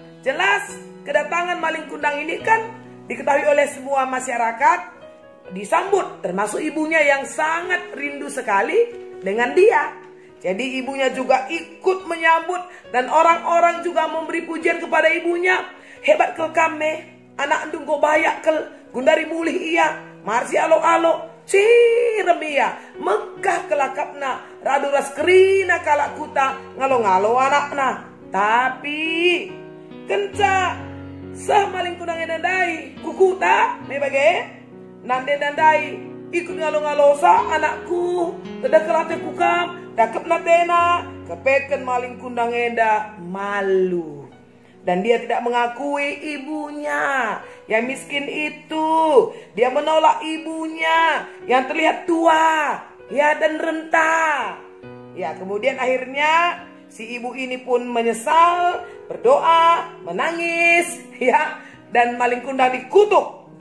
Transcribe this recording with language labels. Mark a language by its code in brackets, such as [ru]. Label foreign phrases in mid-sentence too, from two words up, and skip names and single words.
[id] Jelas kedatangan maling kundang ini kan diketahui oleh semua masyarakat, disambut termasuk ibunya yang sangat rindu sekali dengan dia. Jadi ibunya juga ikut menyambut dan orang-orang juga memberi pujian kepada ibunya. [btx] Hebat kel kame, anak endung go bayak kel, gundari mulih iya, marsi alo-alo, ciremia, megah kelakapna, radu ras kerina kalak kuta, ngalo-ngalo anakna. Tapi kenca sah maling kundang nandai, kukuta, me bage, nande nandai, ikut ngalo-ngalosa anakku, tedah kelate kukam, dakep natena, kepeken maling kundang enda malu. [id] Dan dia tidak mengakui ibunya yang miskin itu. Dia menolak ibunya yang terlihat tua, ya, dan renta. Ya, kemudian akhirnya si ibu ini pun menyesal, berdoa, menangis, ya, dan maling kundang dikutuk.